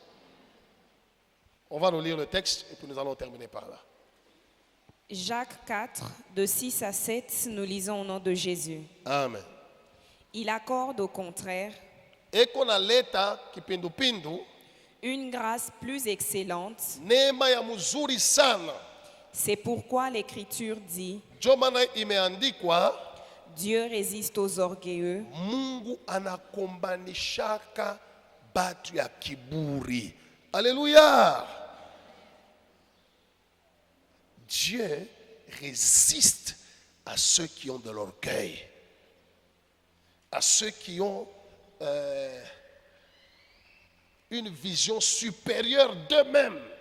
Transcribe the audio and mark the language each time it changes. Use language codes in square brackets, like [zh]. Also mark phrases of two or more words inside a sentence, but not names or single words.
[fr] On va nous lire le texte et puis nous allons terminer par là. Jacques 4, de 6 à 7, nous lisons au nom de Jésus. Amen. Il accorde au contraire Et qu'on a l'état qui pindu une grâce plus excellente. [sw] neema ya mzuri sana. [fr] C'est pourquoi l'Écriture dit, [sw] Ndio maana imeandikwa, [fr] Dieu résiste aux orgueilleux, [sw] Mungu anakombanishaka batu ya kiburi. [fr] Alléluia. Dieu résiste à ceux qui ont de l'orgueil, à ceux qui ont une vision supérieure d'eux-mêmes.